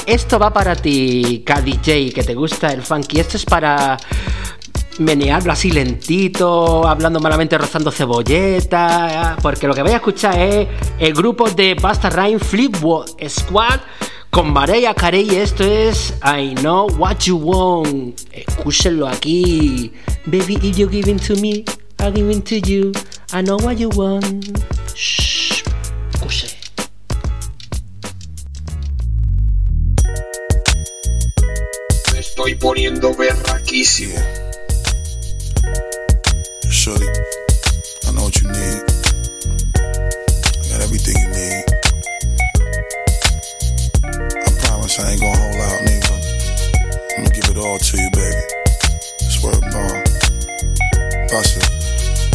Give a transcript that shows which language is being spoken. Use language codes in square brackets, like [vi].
[es] Esto va para ti, KDJ, que te gusta el funky. Esto es para menearlo así lentito, hablando malamente, rozando cebolleta. Porque lo que vais a escuchar es el grupo de Busta Rhymes Fleetwood Squad con Mariah Carey. Esto es I Know What You Want. Escúchenlo aquí. [en] Baby, if you're giving to me, I'm giving to you. I know what you want. Shh. Cushy. [es] Me estoy poniendo berraquísimo. [en] Shorty, I know what you need. I got everything you need. I promise I ain't gonna hold out, neither. I'm gonna give it all to you, baby. Swear to God. Bust it.